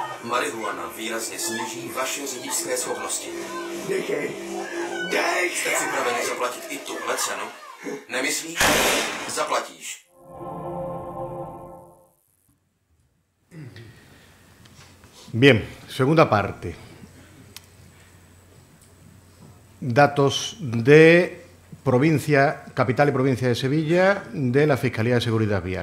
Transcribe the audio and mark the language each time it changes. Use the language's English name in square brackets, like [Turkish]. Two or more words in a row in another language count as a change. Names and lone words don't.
[Czech] marihuana výrazně sníží vaše řidičské schopnosti. Dej! Jste připraveni zaplatit i tuhle cenu? Nemyslíš? Zaplatíš. [Spanish] Bien, segunda parte. Datos de provincia, capital y provincia de Sevilla, de la Fiscalía de Seguridad Vial.